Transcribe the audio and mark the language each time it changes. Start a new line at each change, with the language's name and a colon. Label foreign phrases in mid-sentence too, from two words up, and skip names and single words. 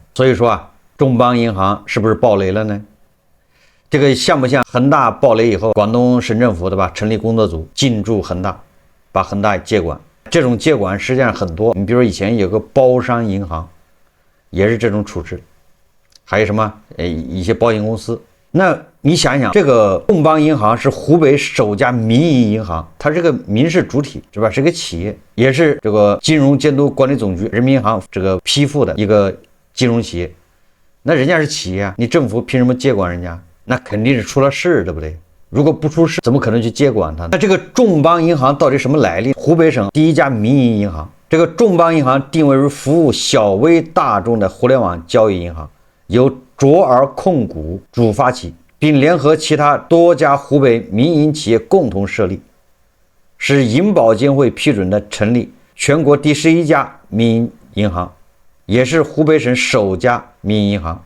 Chinese: 所以說众邦银行是不是暴雷了呢？這個像不像恆大暴雷以後，廣東省政府對吧，成立工作組進駐恆大，把恆大接管。這種接管實際上很多，你比如以前有個包商銀行，也是這種處置，還有什麼一些保險公司。那你想想，這個眾邦銀行是湖北首家民營銀行，它是個民事主體是吧？是個企業，也是這個金融監督管理总局人民银行這個批复的一個金融企業。那人家是企業啊，你政府憑什麼接管人家？那肯定是出了事，对不对？如果不出事，怎麼可能去接管它？那这個眾邦銀行到底什麼來歷？湖北省第一家民營銀行，這個眾邦銀行定位為服務小微大眾的互聯網交易銀行，由卓爾控股主發起，並聯合其他多家湖北民營企業共同設立，是銀保監會批准的成立全國第11家民營銀行，也是湖北省首家民營銀行。